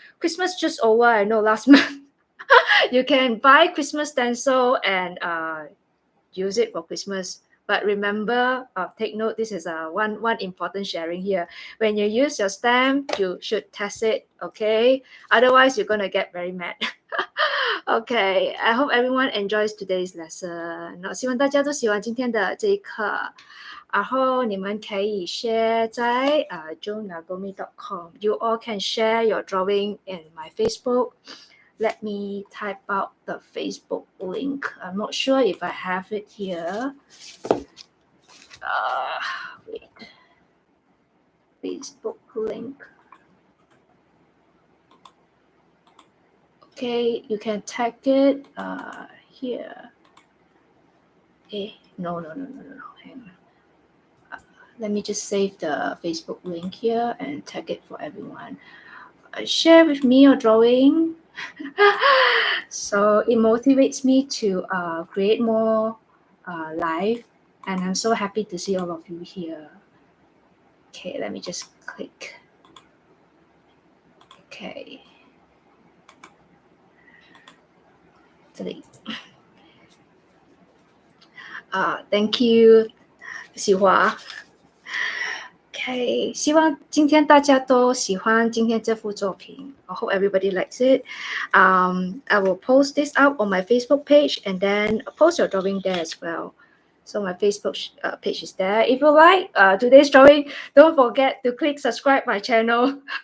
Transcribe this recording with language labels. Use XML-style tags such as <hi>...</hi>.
<en>Christmas just over, I know, last month. You can buy Christmas stencil and use it for Christmas. But remember, take note, this is one important sharing here. When you use your stamp, you should test it, okay? Otherwise, you're going to get very mad. Okay, I hope everyone enjoys today's lesson.</en> <zh>希望大家都喜欢今天的这一课。然后你们可以 share 在jonagomi.com.</zh> <en>You all can share your drawing in my Facebook. Let me type out the Facebook link. I'm not sure if I have it here. Wait. Facebook link. Okay, you can tag it here. No. Hang on. Let me just save the Facebook link here and tag it for everyone. Share with me your drawing. So it motivates me to create more live, and I'm so happy to see all of you here. Okay, let me just click. Okay. Thank you, 喜华。</en> <zh>Okay, 希望今天大家都喜欢今天这幅作品。</zh> <en>I hope everybody likes it. I will post this out on my Facebook page and then post your drawing there as well. So my Facebook page is there. If you like today's drawing, don't forget to click subscribe my channel.</en>